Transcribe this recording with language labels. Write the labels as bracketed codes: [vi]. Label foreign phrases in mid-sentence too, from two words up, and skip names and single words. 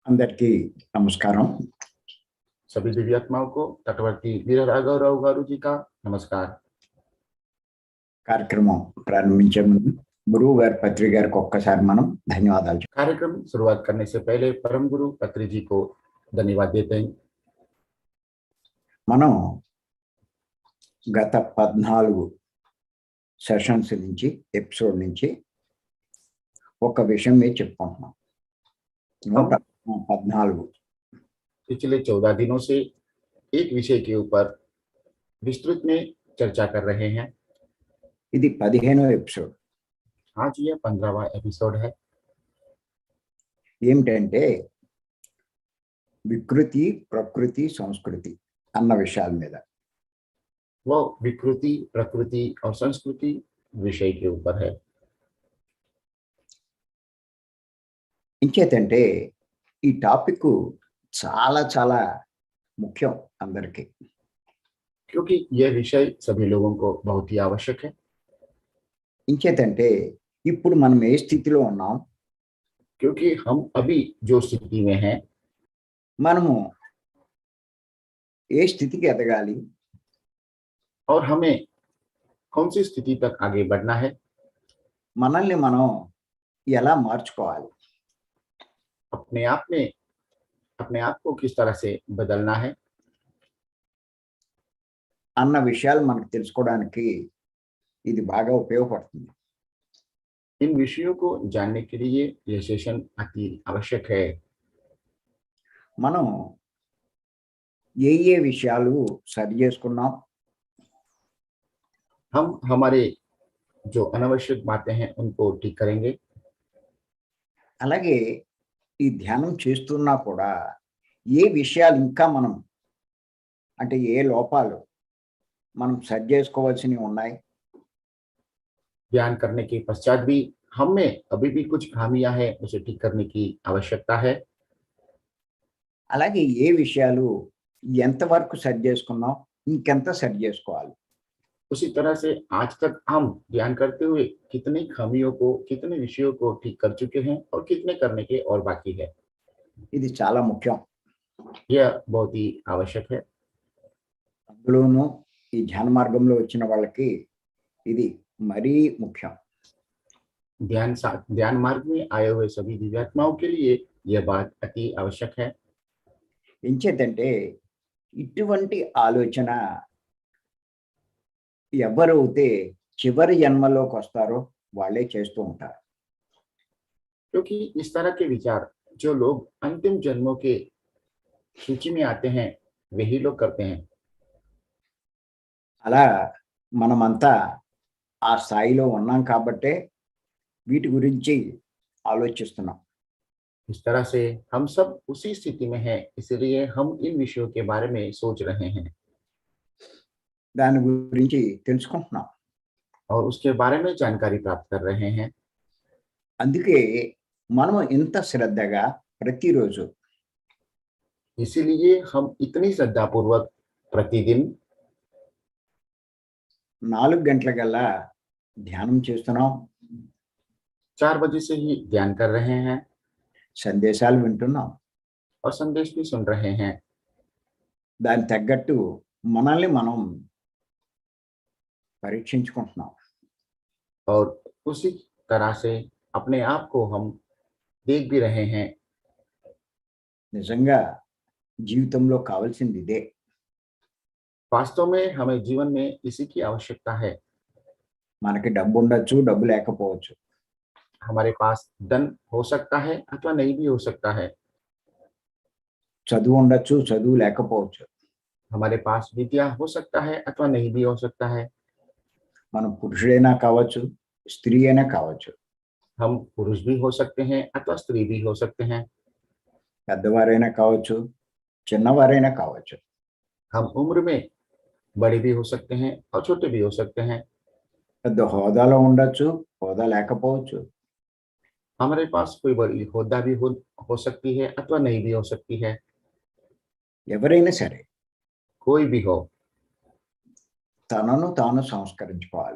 [te] అందరికీ నమస్కారం. [hi] सभी दिव्यात्माओं को तटवर्ती वीर राघवराव गारू जी का नमस्कार। [te] కార్యక్రమం ప్రారంభించే ముందు గురువు గారి పత్రిక గారికి ఒక్కసారి మనం ధన్యవాదాలు చెప్తాం. [hi] कार्यक्रम शुरुआत करने से पहले परम गुरु पत्री जी को धन्यवाद देते हैं। [te] మనం గత 14 సెషన్స్ నుంచి ఎపిసోడ్ నుంచి ఒక విషయం మీద చెప్పుకుంటున్నాం. 114 [hi] पिछले 14 दिनों से एक विषय के ऊपर विस्तृत में चर्चा कर रहे हैं। [te] ఇది 15వ ఎపిసోడ్. [hi] आज यह 15वां एपिसोड है। [te] ఏమిటంటే వికృతి ప్రకృతి సంస్కృతి అన్న విషయాల మీద. [hi] वो विकृति प्रकृति और संस्कृति विषय के ऊपर है। [te] ఇంకేతంటే ఈ టాపిక్ చాలా చాలా ముఖ్యం అందరికీ. [hi] क्योंकि यह विषय सभी लोगों को बहुत ही आवश्यक है। [te] ఇంకేతంటే ఇప్పుడు మనం ఏ స్థితిలో ఉన్నాం, [hi] क्योंकि हम अभी जो स्थिति में हैं, [te] మనము ఏ స్థితికి ఎదగాలి, [hi] और हमें कौन सी स्थिति तक आगे बढ़ना है, [te] మనల్ని మనం ఎలా మార్చుకోవాలి, [hi] अपने आप को किस तरह से बदलना है, [te] అన్న విషయాలు మనకు తెలుసుకోవడానికి ఇది బాగా ఉపయోగపడుతుంది. [hi] इन विषयों को जानने के लिए यह सेशन अति आवश्यक है। [te] మనం ఏ విషయాలు సరి చేసుకున్నాం, [hi] हम हमारे जो अनावश्यक बातें हैं उनको ठीक करेंगे। [te] అలాగే ఈ ధ్యానం చేస్తున్నా కూడా ఏ విషయాలు ఇంకా మనం అంటే ఏ లోపాలు మనం సరి చేసుకోవాల్సినవి ఉన్నాయి, [hi] ध्यान करने के पश्चात भी हम में अभी भी कुछ खामियां हैं, उसे ठीक करने की आवश्यकता है। [te] అలాగే ఏ విషయాలు ఎంతవరకు సరి చేసుకున్నాం, ఇంకెంత సరి చేసుకోవాలి. [hi] उसी तरह से आज तक हम ध्यान करते हुए कितनी खामियों को, कितने विषयों को ठीक कर चुके हैं और कितने करने के और बाकी है। [te] ఇది చాలా ముఖ్యం. [hi] यह बहुत ही आवश्यक है। [te] అందులోనూ ఈ ధ్యాన మార్గంలో వచ్చిన వాళ్ళకి ఇది మరీ ముఖ్యం. [hi] ध्यान मार्ग में आए हुए सभी दिव्यात्माओं के लिए यह बात अति आवश्यक है। [te] ఎంచేతంటే ఇటువంటి ఆలోచన ఎవరైతే చివరి జన్మలోకి వస్తారో వాళ్ళే చేస్తూ ఉంటారు. [hi] क्योंकि इस तरह के विचार जो लोग अंतिम जन्मों के सूची में आते हैं वही लोग करते हैं। [te] అలా మనమంతా ఆ స్థాయిలో ఉన్నాం కాబట్టే వీటి గురించి ఆలోచిస్తున్నాం. [hi] इस तरह से हम सब उसी स्थिति में हैं, इसलिए हम इन विषयों के बारे में सोच रहे हैं [te] దాని గురించి తెలుసుకుంటున్నాం. [hi] और उसके बारे में जानकारी प्राप्त कर रहे हैं। [te] అందుకే మనం ఇంత శ్రద్ధగా ప్రతిరోజు [hi] इसीलिए हम इतनी श्रद्धापूर्वक प्रतिदिन [te] 4 గంటలకల్లా ధ్యానం చేస్తున్నాం, [hi] 4 बजे से ही ध्यान कर रहे हैं [te] సందేశాలు వింటున్నాం. [hi] और संदेश भी सुन रहे हैं। [te] దాని తగ్గట్టు మనల్ని మనం పరీక్షించుకుంటున్నాం. [hi] और उसी तरह से अपने आप को हम देख भी रहे हैं। [te] నిజంగా జీవితంలో కావాల్సింది ఇదే. [hi] वास्तव में हमें जीवन में इसी की आवश्यकता है। [te] మనకి డబ్బు ఉండొచ్చు, డబ్బు లేకపోవచ్చు. [hi] हमारे पास धन हो सकता है अथवा नहीं भी हो सकता है। [te] చదువు ఉండొచ్చు, చదువు లేకపోవచ్చు. [hi] हमारे पास विद्या हो सकता है अथवा नहीं भी हो सकता है। [te] మనం పురుషుడైనా కావచ్చు, స్త్రీ అయినా కావచ్చు, [hi] हम पुरुष भी हो सकते हैं अथवा स्त्री भी हो सकते हैं। [te] పెద్దవారైనా కావచ్చు, చిన్నవారైనా కావచ్చు. [hi] हम उम्र में बड़े भी हो सकते हैं और छोटे भी हो सकते हैं। [te] పెద్ద హోదాలో ఉండొచ్చు, హోదా లేకపోవచ్చు. [hi] हमारे पास कोई बड़ी होदा भी हो सकती है अथवा नहीं भी हो सकती है। [te] ఎవరైనా సరే [hi] कोई भी हो, [te] తనను తాను సంస్కరించుకోవాలి.